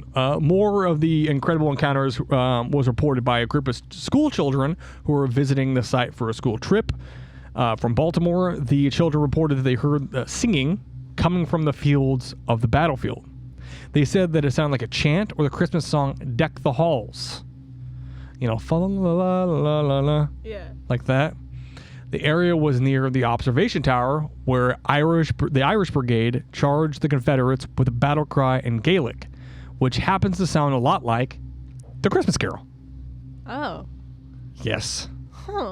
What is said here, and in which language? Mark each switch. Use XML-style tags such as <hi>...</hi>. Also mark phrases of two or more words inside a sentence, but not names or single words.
<en>More of the incredible encounters was reported by a group of school children who were visiting the site for a school trip. From Baltimore, the children reported that they heard singing coming from the fields of the battlefield. They said that it sounded like a chant or the Christmas song "Deck the Halls." Fa la la la la la. Yeah. Like that. The area was near the observation tower where the Irish Brigade charged the Confederates with a battle cry in Gaelic, which happens to sound a lot like the Christmas Carol. Oh. Yes. Huh.</en>